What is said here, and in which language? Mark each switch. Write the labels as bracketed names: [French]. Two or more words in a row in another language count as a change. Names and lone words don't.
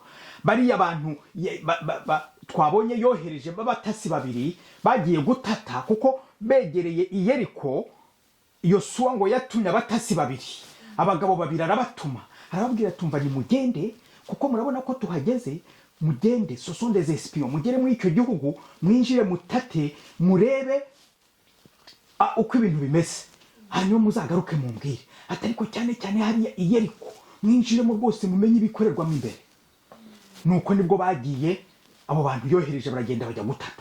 [Kinyarwanda] Bariya abantu twabonye yohereje b'abatasi babiri bagiye gutata, kuko begereye Yeriko. Yosuwa ngo yatumye abatasi babiri, abagabo babiri arabatuma, arababwira tumva ni mugende, kuko murabona ko tuhageze, mugende, [French] ce sont des espions, [Kinyarwanda] mugere muri icyo gihugu, mwinjire mutate, murebe uko ibintu bimeze, hanyuma muzagaruke mumbwire. Atariko cyane cyane hariya Yeriko, mwinjiremo rwose mumenye ibikorerwamo imbere. Nuko nibwo bagiye, abo bantu yohereje baragenda bajya gutata.